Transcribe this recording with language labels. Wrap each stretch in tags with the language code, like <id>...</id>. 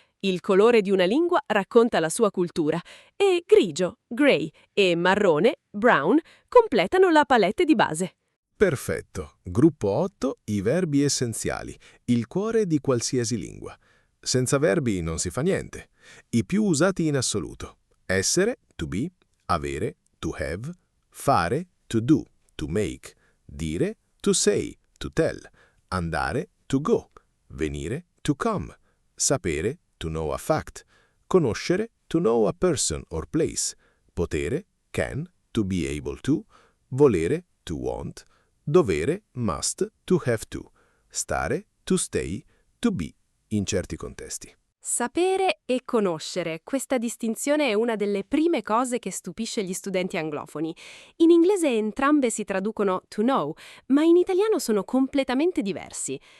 <it>Il colore di una lingua racconta la sua cultura. E grigio, grey, e marrone, brown, completano la palette di base. Perfetto. Gruppo 8. I verbi essenziali. Il cuore di qualsiasi lingua. Senza verbi non si fa niente. I più usati in assoluto.</it> <en>Essere, to be, avere, to have, fare, to do, to make, dire, to say, to tell, andare, to go, venire, to come, sapere, to know a fact, conoscere, to know a person or place, potere, can, to be able to, volere, to want, dovere, must, to have to, stare, to stay, to be, in certi contesti.</en> <it>Sapere e conoscere. Questa distinzione è una delle prime cose che stupisce gli studenti anglofoni. In inglese entrambe si traducono to know, ma in italiano sono completamente diversi.</it>